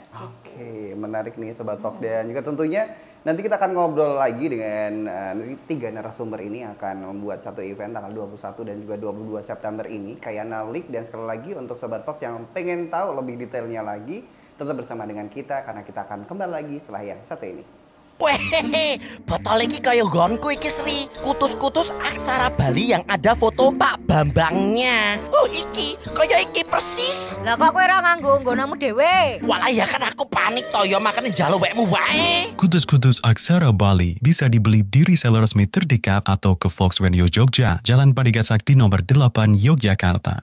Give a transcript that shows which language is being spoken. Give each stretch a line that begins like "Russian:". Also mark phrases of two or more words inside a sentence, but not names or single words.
Indonesian: Oke, menarik nih Sobat Fox, dan juga tentunya nanti kita akan ngobrol lagi dengan 3 narasumber ini akan membuat satu event tanggal 21 dan juga 22 September ini, Kayana League. Dan sekali lagi untuk Sobat Fox yang pengen tahu lebih detailnya lagi, tetap bersama dengan kita karena kita akan kembali lagi setelah yang satu ini.
Javanese: Wehehe, botol iki kaya nggonku iki Sri.
Indonesian: Kutus-kutus aksara Bali yang ada foto Pak Bambangnya.
Javanese: Oh iki, kaya iki persis. Lah kok kowe ora nganggo nggonamu dhewe? Walah ya kan aku panik toyo makanya njaluk wekmu wae.
Indonesian: Kutus-kutus aksara Bali bisa dibeli di reseller resmi terdekat atau ke Fox Radio Jogja, Jalan Padigat Sakti nomor 8 Yogyakarta.